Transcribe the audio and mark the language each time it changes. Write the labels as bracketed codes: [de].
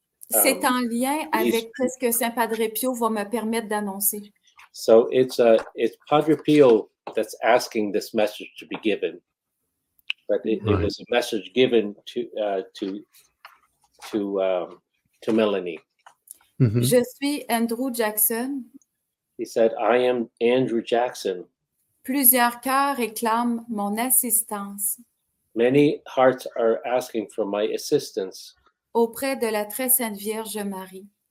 [fr] C'est en lien avec ce que Saint Padre Pio va me permettre d'annoncer. [en] So it's Padre Pio that's asking this message to be given, but it was a message given to Melanie. Mhm. [fr] Je suis Andrew Jackson. [en] He said, "I am Andrew Jackson. [fr] Plusieurs cœurs réclament mon assistance [en] Many hearts are asking for my assistance [fr] auprès de la très sainte Vierge Marie.